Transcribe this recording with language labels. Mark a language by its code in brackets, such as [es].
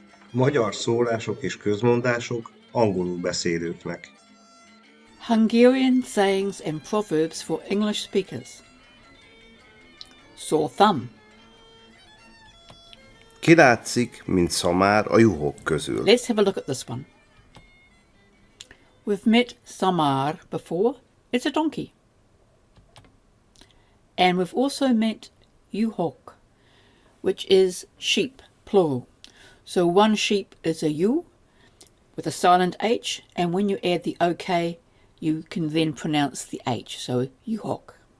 [hu] Magyar szólások és közmondások angolul beszélőknek. [en] Hungarian sayings and proverbs for English speakers. Sore thumb. [hu] Kilátszik, mint szamár a juhok közül. [en] Let's have a look at this one. We've met szamár before. It's a donkey. And we've also met juhok, which is sheep, plural. So one sheep is a U with a silent H, and when you add the OK, you can then pronounce the H, so juhok.